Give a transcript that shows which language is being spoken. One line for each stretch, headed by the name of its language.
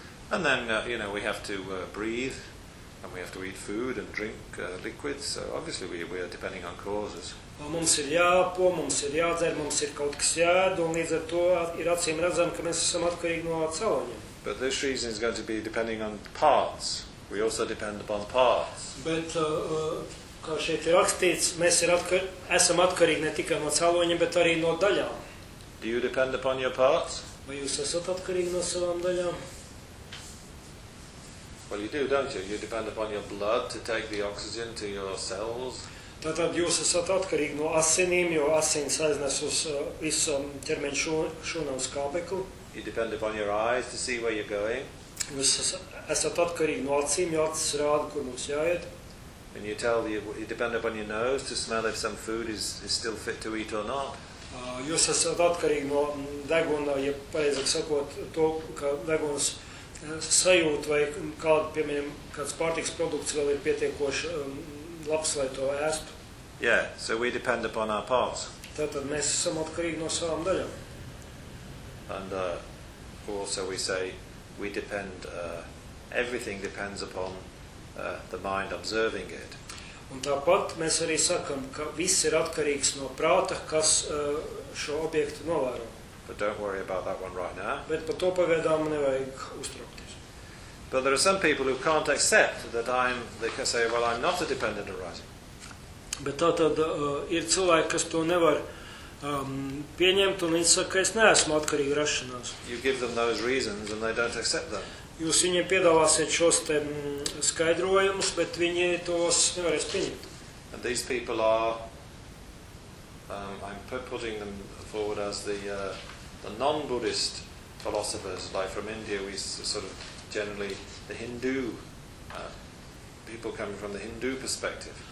English: And then, you know, we have to breathe and we have to eat food and drink liquids, so obviously we are depending on causes.
Latvian: Mums ir jāpo, mums ir jādzer, mums ir kaut kas jēd, un līdz ar to ir acīm redzami, ka mēs esam atkarīgi no cēloņiem.
English: But this reason is going to be depending on parts. We also depend upon parts.
Latvian: Bet, kā šeit ir rakstīts, mēs esam atkarīgi ne tikai no cēloņiem, bet arī no daļām.
English: Do you depend upon your parts?
Latvian: Vai jūs esat atkarīgi no savām daļām?
English: Well, you do, don't you? You depend upon your blood to take the oxygen to your cells.
Latvian: Tātad jūs esat atkarīgi no asinīm, jo asins aiznes uz visu ķermeņa šūnām skābeklu.
English: You depend upon your eyes to see where you're going.
Latvian: Jūs esat atkarīgi no acīm, jo acis rāda, kur mums jāiet.
English: And you tell you depend upon your nose to smell if some food is still fit to eat or not.
Latvian: Jūs esat atkarīgi no deguna, ja pareizāk sakot, to, ka deguns sajūt vai kāda, piemēram, kāds pārtikas produkts vēl ir pietiekoši labs, lai to ēstu.
English: Yeah, so we depend upon our parts.
Latvian: Tātad mēs esam atkarīgi no savām daļām.
English: And also we say we depend, everything depends upon the mind observing it.
Latvian: Un tāpat mēs arī sakam, ka viss ir atkarīgs no prāta, kas šo objektu novēro.
English: But don't worry about that one right now.
Latvian: Bet par to pagaidām nevajag uztraukties.
English: But there are some people who can't accept that I'm, they can say, well, I'm not a dependent arising.
Latvian: Bet tātad ir cilvēki, kas to nevar pieņemt, un viņi saka, ka es neesmu atkarīgi rašanās.
English: You give them those reasons, and they don't accept them.
Latvian: Jūs viņiem piedāvāsiet šos te skaidrojumus, bet viņi tos nevarēs pieņemt.
English: And these people are, I'm putting them forward as the non-Buddhist philosophers, like from India, we sort of generally the Hindu people coming from the Hindu perspective.